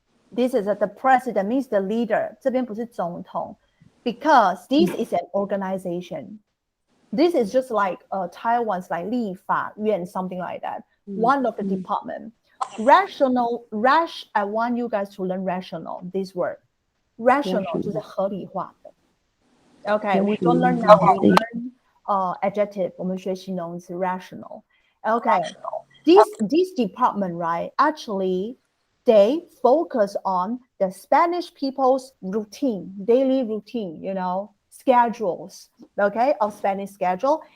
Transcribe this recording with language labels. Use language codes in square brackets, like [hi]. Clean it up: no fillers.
[en] This is the president, means the leader. [zh] 这边不是总统 [en] because this is an organization. This is just like Taiwan's like 立法院, something like that. One of the department. I want you guys to learn rational, this word. [zh] Rational 就是合理化的。 [en] Okay, we don't learn now, we learn adjective, [zh] 我们学形容词 [en] rational. Okay, this department, right, actually stay focused on the Spanish people's routine, daily routine, schedules, okay, of Spanish schedule.